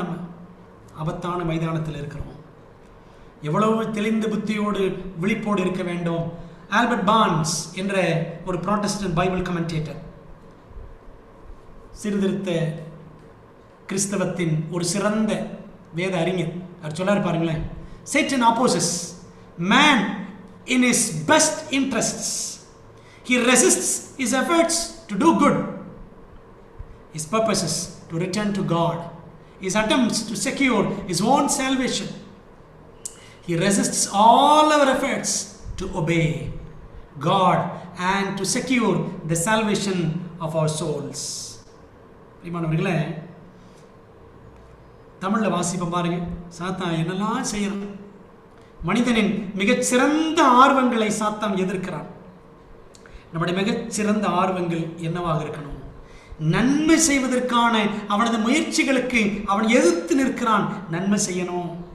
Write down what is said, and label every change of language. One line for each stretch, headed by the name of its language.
Tamil: நம்ம ஆபத்தான மைதானத்தில் இருக்கிறோம். எவ்வளவு தெளிந்த புத்தியோடு விழிப்போடு இருக்க வேண்டும். ஆல்பர்ட் பான்ஸ் என்ற ஒரு புராட்டஸ்டன்ட் பைபிள் கமெண்டேட்டர், சீர்திருத்த கிறிஸ்தவத்தின் ஒரு சிறந்த வேத அறிஞர், அவர் சொல்லாரு பாருங்களேன்.
English: Satan opposes man in his best interests. He resists his efforts to do good, his purposes to return to God, his attempts to secure his own salvation. He resists all our efforts to obey God and to secure the salvation of our souls.
Tamil: பிரியமானவர்களே, தமிழ்ல வாசிப்போம் பாருங்க. சாத்தான் என்னெல்லாம் செய்யறான். மனிதனின் மிகச்சிறந்த ஆர்வங்களை சாத்தான் எதிர்க்கிறான். நம்முடைய மிகச்சிறந்த ஆர்வங்கள் என்னவாக இருக்கணும்? நன்மை செய்வதற்கான அவனது முயற்சிகளுக்கு அவன் எதிர்த்து நிற்கிறான். நன்மை செய்யணும்.